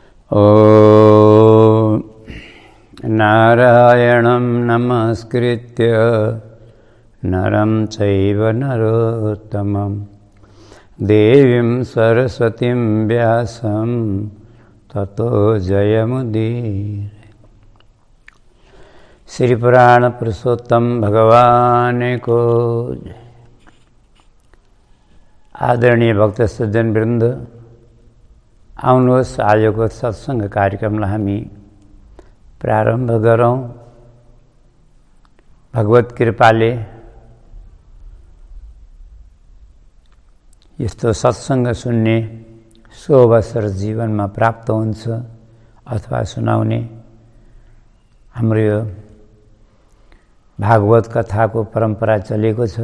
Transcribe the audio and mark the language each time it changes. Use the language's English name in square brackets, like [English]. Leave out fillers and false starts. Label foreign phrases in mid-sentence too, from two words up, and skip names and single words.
[Sanskrit] ॐ नारायणं नमस्कृत्य नरं चैव नरोत्तमं देवीं सरस्वतीं व्यासं ततो जयमुदीरये। [Nepali] श्री पुराण पुरुषोत्तम भगवान को जय। आदरणीय भक्त सज्जन वृन्द, आउनुहोस् आजको सत्सङ्ग कार्यक्रमलाई हामी प्रारम्भ गरौँ। भगवत कृपाले यस्तो सत्सङ्ग सुन्ने सो अवसर जीवनमा प्राप्त हुन्छ अथवा सुनाउने हाम्रो यो भागवत कथाको परम्परा चलेको छ।